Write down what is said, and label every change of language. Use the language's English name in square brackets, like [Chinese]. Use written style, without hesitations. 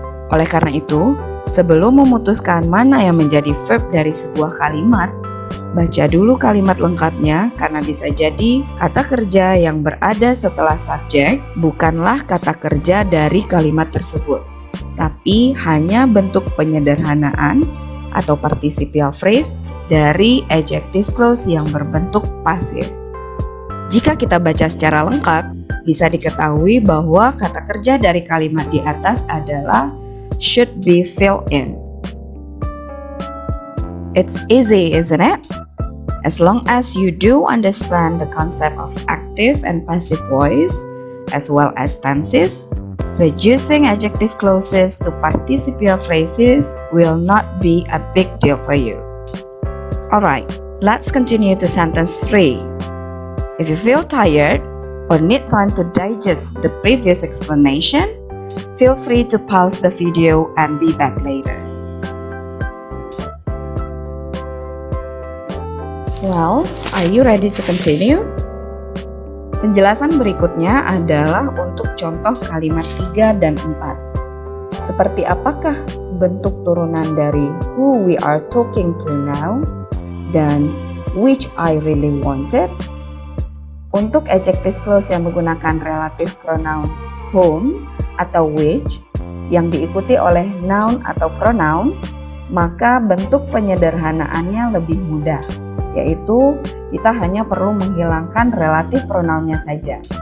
[Indonesian] Oleh karena itu, sebelum memutuskan mana yang menjadi verb dari sebuah kalimat, baca dulu kalimat lengkapnya karena bisa jadi kata kerja yang berada setelah subjek bukanlah kata kerja dari kalimat tersebut, tapi hanya bentuk penyederhanaan atau participial phrase dari adjective clause yang berbentuk pasif. Jika kita baca secara lengkap, bisa diketahui bahwa kata kerja dari kalimat di atas adalah should be filled in. [English] It's easy, isn't it? As long as you do understand the concept of active and passive voice, as well as tenses, reducing adjective clauses to participial phrases will not be a big deal for you. Alright, let's continue to sentence 3. If you feel tired or need time to digest the previous explanation, feel free to pause the video and be back later. Well, are you ready to continue? [Indonesian] Penjelasan berikutnya adalah untuk contoh kalimat 3 dan 4. Seperti apakah bentuk turunan dari [English] who we are talking to now [Indonesian] dan [English] which I really wanted? [Indonesian] Untuk adjective clause yang menggunakan relative pronoun whom atau which yang diikuti oleh noun atau pronoun, maka bentuk penyederhanaannya lebih mudah, yaitu kita hanya perlu menghilangkan relative pronounnya saja.